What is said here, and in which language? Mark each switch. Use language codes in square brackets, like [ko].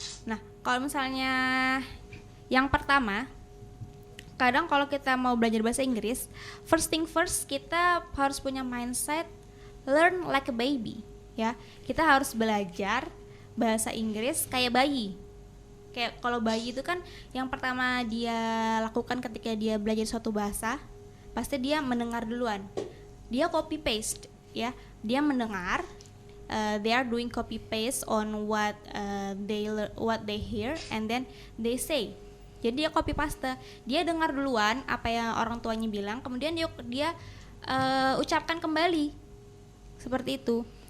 [id] Nah, kalau misalnya yang pertama, kadang kalau kita mau belajar bahasa Inggris, [en] first thing first, [id] kita harus punya mindset [en] learn like a baby, [id] ya. Kita harus belajar bahasa Inggris kayak bayi. Kayak kalau bayi itu kan yang pertama dia lakukan ketika dia belajar suatu bahasa, pasti dia mendengar duluan. Dia copy paste, ya. Dia mendengar, [en] they are doing copy paste on what they hear and then they say. [id] Jadi dia copy paste, dia dengar duluan apa yang orang tuanya bilang, kemudian dia ucapkan kembali, seperti itu.